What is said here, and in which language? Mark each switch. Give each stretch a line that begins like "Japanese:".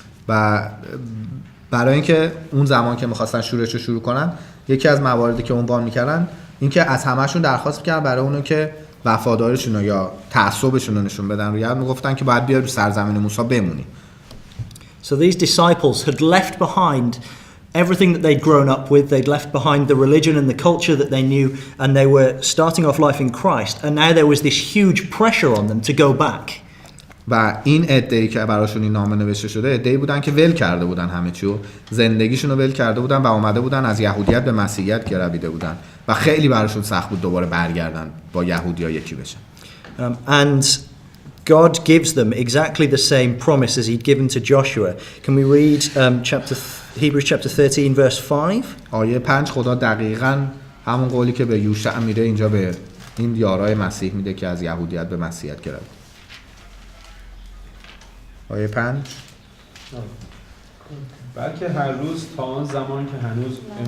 Persian: و برای اینکه اون زمان که می‌خواستن شورش رو شروع کنن، یکی از مواردی که عنوان می‌کردن این که از همه‌شون درخواست می‌کردن برای اونو که وفاداریشون رو یا تعصبشون رو نشون بدن، یا میگفتن که باید بیاد رو سرزمین موسی بمونی.
English: So these disciples had left behind everything that they'd grown up with. They'd left behind the religion and the culture that they knew, and they were starting off life in Christ, and now there was this huge pressure on them to go back.
Persian: و این عده‌ای که براشون این نامه نوشته شده، عده‌ای بودن که ول کرده بودن همه چی و زندگیشون رو ول کرده بودن و اومده بودن از یهودیت به مسیحیت گرویده بودن و خیلی براشون سخت بود دوباره برگردن با یهودی‌ها یکی بشن.
English: And God gives them exactly the same promise as he'd given to Joshua. Can we read Hebrews chapter 13 verse 5?
Persian: آیه 5 خدا دقیقاً همون قولی که به یوشع میده اینجا به این یارای مسیح میده که از یهودیت به مسیحیت گروید. آیه 5 بلکه هر روز تا آن زمان که هنوز